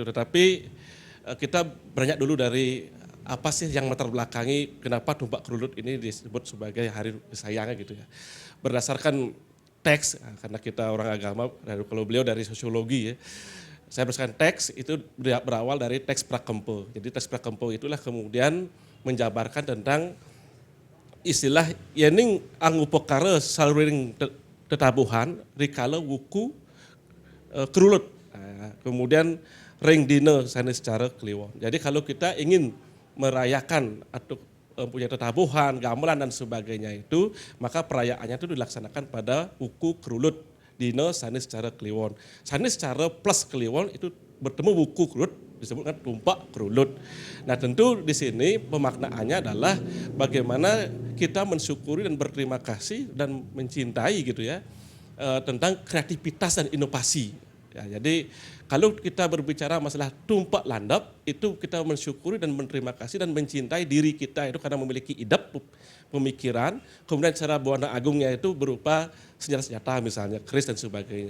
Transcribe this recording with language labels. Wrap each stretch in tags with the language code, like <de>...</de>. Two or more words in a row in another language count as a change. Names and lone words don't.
<id>Tetapi kita beranjak dulu dari apa sih yang latar belakangi kenapa Tumpak Krulut ini disebut sebagai hari kasih sayang gitu ya. Berdasarkan teks, karena kita orang agama, kalau beliau dari sosiologi ya. Saya berdasarkan teks itu berawal dari teks Prakempo. Jadi teks Prakempo itulah kemudian menjabarkan tentang istilah</id> <ban>yening angupokare saluring tetabuhan rikala wuku krulut.</ban> <id>Kemudian</id> <ban>ring dine sana secara kliwon.</ban> <id>Jadi kalau kita ingin merayakan atau punya tetabuhan, gamelan dan sebagainya itu, maka perayaannya itu dilaksanakan pada wuku krulut dine sana secara kliwon. Sana secara plus kliwon itu bertemu wuku krulut disebutkan Tumpak Krulut. Nah tentu di sini pemaknaannya adalah bagaimana kita mensyukuri dan berterima kasih dan mencintai gitu ya tentang kreativitas dan inovasi. Ya, jadi kalau kita berbicara masalah tumpak landap itu kita mensyukuri dan berterima kasih dan mencintai diri kita itu karena memiliki idap pemikiran, kemudian secara buana agungnya itu berupa senjata-senjata misalnya, keris dan sebagainya.</id>